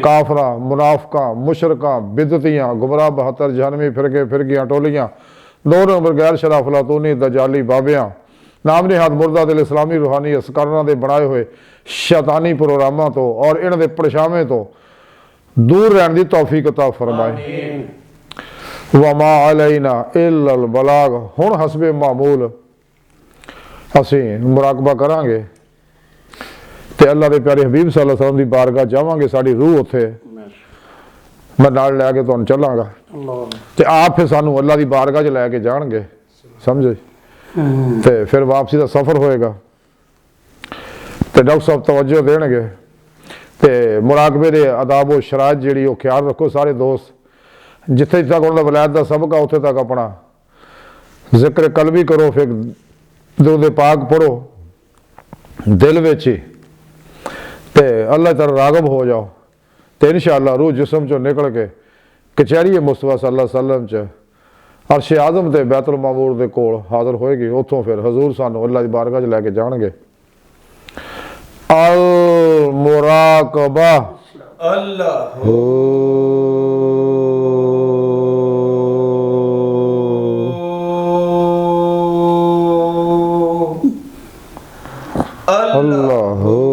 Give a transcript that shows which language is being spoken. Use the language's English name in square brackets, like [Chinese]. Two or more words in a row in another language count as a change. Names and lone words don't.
[Punjabi] کافراں منافقاں مشرکاں بدعتیاں گمراہ 72 جہنمی فرقیاں ٹولیاں دو نمبر غیر شرعی لاتونی دجالی بابیاں نام نے ہتھ مردہ دل اسلامی روحانی عسکراں دے بنائے ہوئے شیطانی پروگراماں تو اور انہاں دے پرچھاویں تو دور رہنے کی توفیق عطا فرمائے. [Arabic] وما علينا إلا البلاغ. [Punjabi] ہن حسب معمول اسیں مراقبہ کراں گے تے اللہ دے پیارے حبیب [Arabic] صلى الله عليه وسلم [Punjabi] دی بارگاہ جاواں گے، ساڈی روح اوتھے میں نال لے کے تہانوں چلاں گا تے آپ فیر سانوں اللہ دی بارگاہ چ لے کے جانگے، سمجھے. تے فیر واپسی کا سفر ہووے گا تو ڈاکٹر صاحب توجہ دینگے تے مراقبے دے آداب و شرائط جیہڑی او خیال رکھو سارے دوست. جتھے تک انہاں نے ولایت کا سبق آ اوتھے تک اپنا ذکر قلبی کرو، فیر درود پاک پڑھو دل وچ ہی تے اللہ طرف راغب ہو جاؤ تو ان شاءاللہ روح جسم چوں نکل کے کچہری مصطفیٰ [Arabic] صلى الله عليه وسلم [Punjabi] چ عرش اعظم تے بیت المعمور دے کول حاضر ہووے گی. اوتھوں فیر حضور سانوں اللہ دی بارگاہ چ لے کے جانگے. [Arabic] المراقبة الله الله